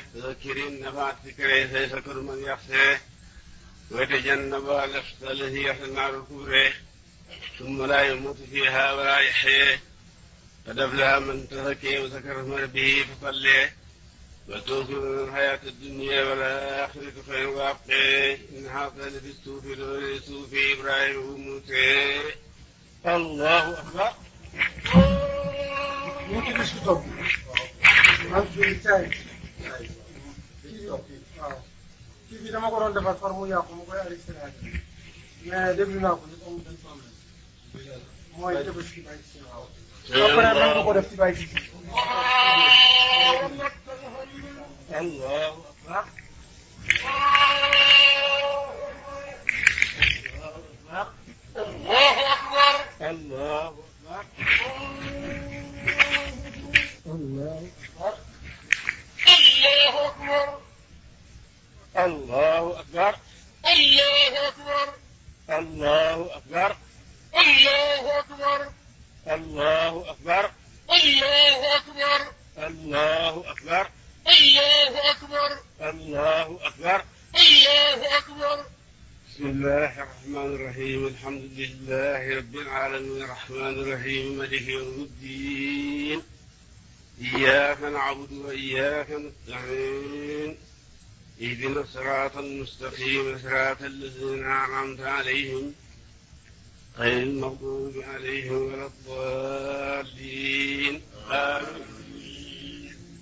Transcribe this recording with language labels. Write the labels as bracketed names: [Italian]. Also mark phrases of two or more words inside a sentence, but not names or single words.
[Arabic] فذكر إن نفعت ذكرى سيذكر من يخشى ويتجنبها الأشقى الذي يصلى النار الكبرى ثم لا يموت فيها ولا يحيى قد أفلح من تزكى وذكر اسم ربه فصلى وتؤثرون الحياة الدنيا والآخرة خير وأبقى إن هذا لفي الصحف صحف إبراهيم وموسى. الله أكبر. ممكن نسكت [Wolof] kii bi dama ko doon defar far mu yàqu mu koy [French] arrêté mais [Wolof] déglu naa ko ñu amul benn problème mooy Tabaski Baye Cissé waaw. après mën nga ko def ci Baye Cissé. [Arabic] الله أكبر. الله أكبر. الله أكبر. الله أكبر. الله أكبر. الله أكبر. الله أكبر. الله أكبر. الله أكبر. الله أكبر. الله أكبر. الله أكبر. الله أكبر. الله أكبر. بسم الله الرحمن الرحيم الحمد لله رب العالمين الرحمن الرحيم مالك يوم الدين إياك نعبد وإياك نستعين اهدنا الصراط المستقيم صراط الذين أنعمت عليهم غير المغضوب عليهم ولا الضالين آمين.